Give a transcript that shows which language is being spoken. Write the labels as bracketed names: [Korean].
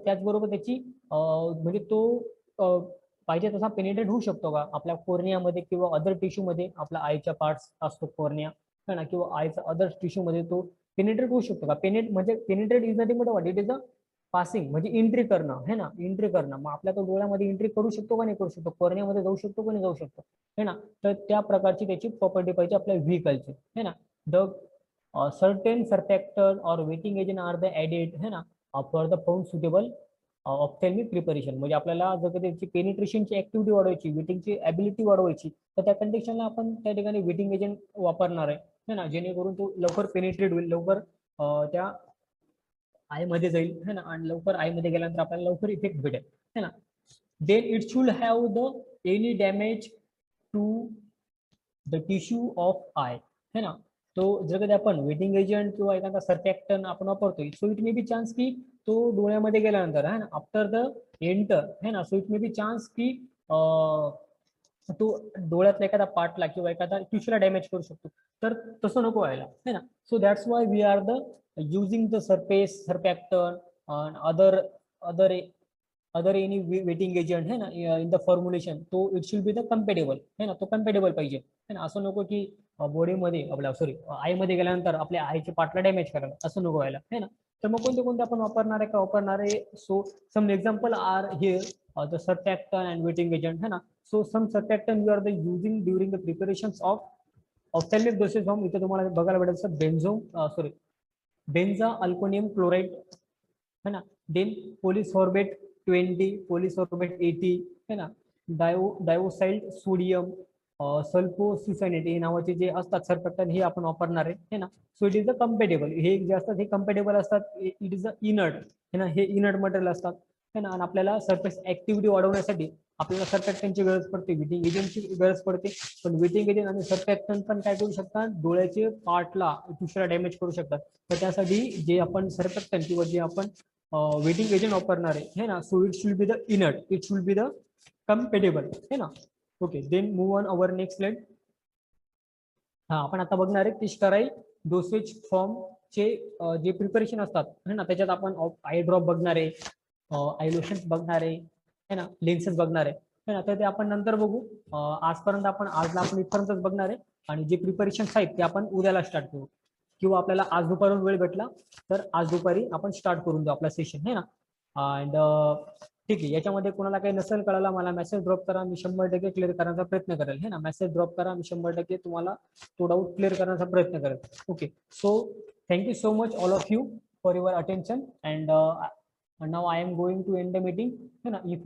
[Marathi] त्याचबरोबर त्याची म्हणजे तो पाहिजे तसा पेनिट्रेट होऊ शकतो का आपल्या कोर्नियामध्ये किंवा अदर टिश्यूमध्ये आपला आयच्या पार्ट्स असतो कोर्निया है ना किंवा आयचा अदर टिश्यूमध्ये तो पेनिट्रेट होऊ शकतो का. [English] penetrate is nothing but what it is a passing [Marathi] म्हणजे एंट्री करणं है ना एंट्री करणं. मग आपल्या तो डोळ्यामध्ये एंट्री करू शकतो का नाही करू शकतो कोर्नियामध्ये जाऊ शकतो का नाही जाऊ शकतो है ना. तर त्या प्रकारची त्याची प्रॉपर्टी पाहिजे आपल्या व्हेकलची है ना. [English] The certain surfactant or wetting agent are the added है ना for the found suitable ophthalmic preparation. [Marathi] म्हणजे आपल्याला जर त्याची पेनिट्रेशनची ऍक्टिव्हिटी वाढवायची वेटिंगची ॲबिलिटी वाढवायची तर त्या कंडिशनला आपण त्या ठिकाणी वेटिंग एजंट वापरणार आहे ना जेणेकरून तो लवकर पेनिट्रेट होईल लवकर त्या आय मध्ये जाईल है ना आणि लवकर आय मध्ये गेल्यानंतर आपल्याला लवकर इफेक्ट भेटेल है ना. [English] Then it should have the any damage to the tissue of eye है ना. [Marathi] तो जर कधी आपण वेटिंग एजंट किंवा एखादा सर्फॅक्टन आपण वापरतोय [English] so it may be chance की [Marathi] तो डोळ्यामध्ये गेल्यानंतर है ना [English] after the enter [Marathi] है ना so it may be chance की तो डोळ्यातला एखादा पार्टला किंवा एखादा टिश्यूला डॅमेज करू शकतो. तर तसं नको व्हायला है ना. [English] So that's why we are the using the surfactant and other any wetting agent है ना in the formulation तो it should be the compatible है ना. [Marathi] तो compatible पाहिजे [English] है ना. [Marathi] असं नको की बॉडीमध्ये आपल्या सॉरी आय मध्ये गेल्यानंतर आपल्या आयच्या पार्टला डॅमेज करायला असं नको व्हायला है ना. तर मग कोणते आपण वापरणार आहे [English] So some example are here the surfactant and wetting agent है ना. So some surfactant you are the using during the preparations of ophthalmic dosage form. [Marathi] इथे तुम्हाला बघायला भेटेल बेंजा अल्कोनियम क्लोराइड है ना. देन पोलिसॉर्बेट 20 पोलिसॉर्बेट 80 है ना. डायोसाइल्ड सोडियम सल्फोसिसनेट हे नावाचे जे असतात सर्फॅक्टंट हे आपण वापरणार आहे ना. [English] so it is the compatible [Marathi] हे जे असतात हे कम्पेटेबल असतात [English] it is the inert [Marathi] है ना. हे इनर्ट मटेरियल असतात है ना. आणि आपल्याला सरफेस ऍक्टिव्हिटी वाढवण्यासाठी आपल्याला सर्फॅक्टंटची गरज पडते वेटिंग एजंटची गरज पडते. पण वेटिंग एजंट आणि सर्फॅक्टंट पण काय करू शकतात डोळ्याचे पार्टला दुसऱ्या डॅमेज करू शकतात. तर त्यासाठी जे आपण सर्फॅक्टंट किंवा जे आपण वेटिंग एजंट वापरणार आहे ना [English] so it should be the inert it should be the compatible [Marathi] है ना. [English] Okay then move on our next slide. [Marathi] हा आपण आता बघणार आहे तिष्काराई डोसेज फॉर्म चे जे प्रिपरेशन असतात है ना त्याच्यात आपण आय ड्रॉप बघणार आहे आय लोशन्स बघणार आहे ना लेन्सेस बघणार आहे ना. तर ते आपण नंतर बघू. आजला आपण इथपर्यंतच बघणार आहे आणि जे प्रिपरेशन आहेत ते आपण उद्याला स्टार्ट करू किंवा आपल्याला आज दुपारून वेळ भेटला तर आज दुपारी आपण स्टार्ट करून देऊ आपला सेशन है ना. अँड ठीक आहे. याच्यामध्ये कोणाला काही नसेल कळाला मला मेसेज ड्रॉप करा मी 100% क्लिअर करण्याचा प्रयत्न करेल है ना. मेसेज ड्रॉप करा मी 100% तुम्हाला तो डाऊट क्लिअर करण्याचा प्रयत्न करेल. [English] Okay so thank you so much all of you for your attention and now I am going to end the meeting है ना. If